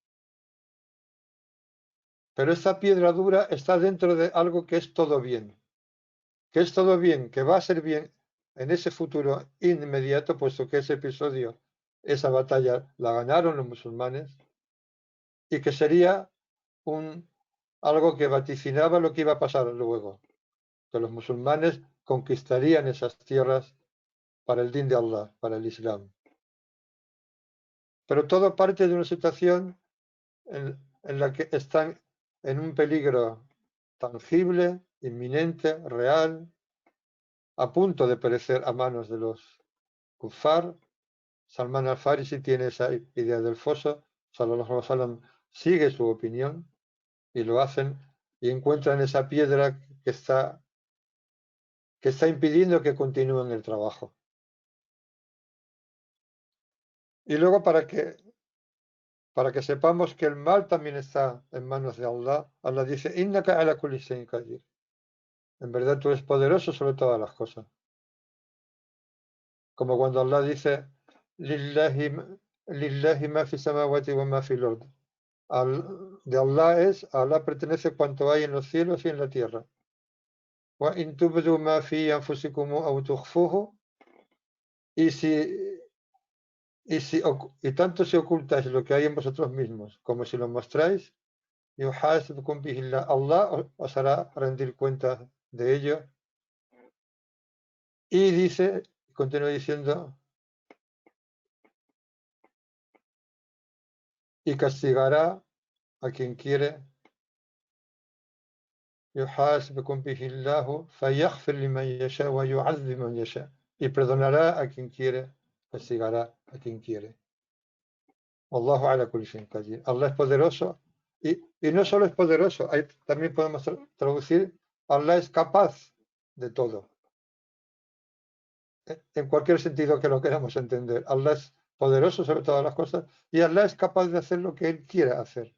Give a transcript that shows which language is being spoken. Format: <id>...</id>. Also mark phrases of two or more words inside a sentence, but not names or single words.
<es>Pero esta piedra dura está dentro de algo que es todo bien, que va a ser bien en ese futuro inmediato, puesto que ese episodio, esa batalla la ganaron los musulmanes, y que sería algo que vaticinaba lo que iba a pasar luego, que los musulmanes conquistarían esas tierras para el din de Allah, para el Islam. Pero todo parte de una situación en la que están en un peligro tangible, inminente, real, a punto de perecer a manos de los kuffar. Salman al-Farisi tiene esa idea del foso,</es> <ar>صلى الله عليه وسلم</ar> <es>sigue su opinión y lo hacen, y encuentran esa piedra que está impidiendo que continúen el trabajo. Y luego para que sepamos que el mal también está en manos de Allah, Allah dice,</es> <ar>إنك على كل شيء قدير.</ar> <es>En verdad tú eres poderoso sobre todas las cosas. Como cuando Allah dice,</es> <ar>لله ما في السماوات وما في الأرض.</ar> <es>De Allah pertenece cuanto hay en los cielos y en la tierra.</es> <ar>وإن تبدوا ما في أنفسكم أو تخفوه.</ar> <es>Y tanto si ocultáis lo que hay en vosotros mismos, como si lo mostráis,</es> <ar>يحاسبكم به الله</ar> <es>os hará rendir cuenta de ello. Y dice, continúa diciendo, y castigará a quien quiere.</es> <ar>يحاسبكم به الله فيغفر لمن يشاء ويعذب من يشاء.</ar> <es>Y perdonará a quien quiere, castigará a quien quiere.</es> <ar>والله على كل شيء قدير.</ar> <es>Allah es poderoso, y no solo es poderoso, también podemos traducir, Allah es capaz de todo. En cualquier sentido que lo queramos entender. Allah es poderoso sobre todas las cosas, y Allah es capaz de hacer lo que Él quiera hacer.</es>